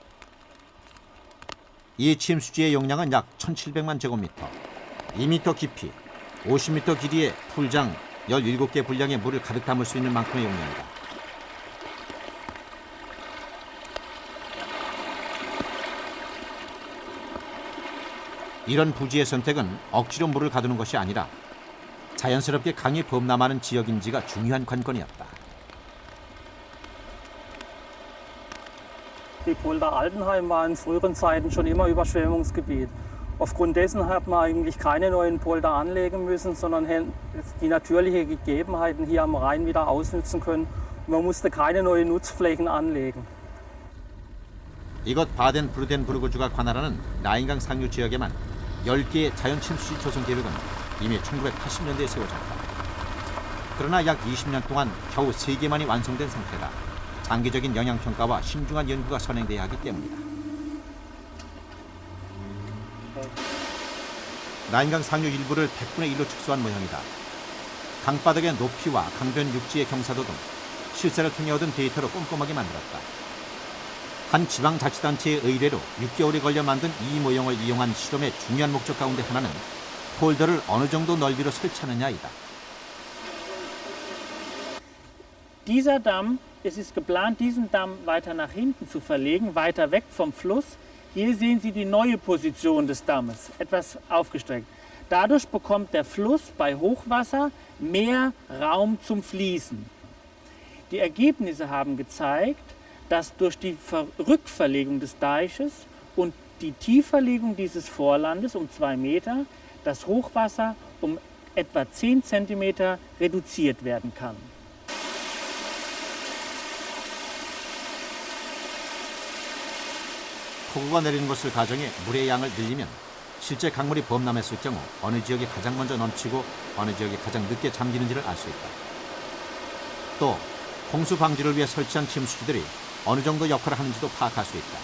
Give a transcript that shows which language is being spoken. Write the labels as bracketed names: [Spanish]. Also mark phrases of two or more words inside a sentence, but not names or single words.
[Korean] 이 침수지의 용량은 약 1,700만 제곱미터, 2m 깊이, 50m 길이의 풀장 17개 분량의 물을 가득 담을 수 있는 만큼의 용량이다. 이런 부지의 선택은 억지로 물을 가두는 것이 아니라 자연스럽게 강이 범람하는 지역인지가 중요한 관건이었다. [German] Die Polder Altenheim war in früheren Zeiten schon immer Überschwemmungsgebiet. Aufgrund dessen hat man eigentlich keine neuen Polder anlegen müssen, sondern die natürlichen Gegebenheiten hier am Rhein wieder ausnutzen können. Man musste keine neuen Nutzflächen anlegen. [Korean] 이곳 바덴-브루덴부르크주가 관할하는 라인강 상류 지역에만 10개의 자연 침수지 조성 계획은 이미 1980년대에 세워졌다. 그러나 약 20년 동안 겨우 3개만이 완성된 상태다. 장기적인 영향평가와 신중한 연구가 선행돼야 하기 때문이다. 라인강 상류 일부를 100분의 1로 축소한 모형이다. 강바닥의 높이와 강변 육지의 경사도 등 실사를 통해 얻은 데이터로 꼼꼼하게 만들었다. 한 지방자치단체의 의뢰로 6개월이 걸려 만든 이 모형을 이용한 실험의 중요한 목적 가운데 하나는 폴더를 어느 정도 넓이로 설치하느냐이다. [German] Dieser Damm, es ist geplant, diesen Damm weiter nach hinten zu verlegen, weiter weg vom Fluss. Hier sehen Sie die neue Position des Dammes, etwas aufgestreckt. Dadurch bekommt der Fluss bei Hochwasser mehr Raum zum Fließen. Die Ergebnisse haben gezeigt, dass durch die Rückverlegung des Deiches und die Tieferlegung dieses Vorlandes um 2 Meter das Hochwasser um etwa 10 Zentimeter reduziert werden kann. [Korean] 폭우가 내리는 것을 가정해 물의 양을 늘리면 실제 강물이 범람했을 경우 어느 지역이 가장 먼저 넘치고 어느 지역이 가장 늦게 잠기는지를 알 수 있다. 또 홍수 방지를 위해 설치한 침수지들이 어느 정도 역할을 하는지도 파악할 수 있다.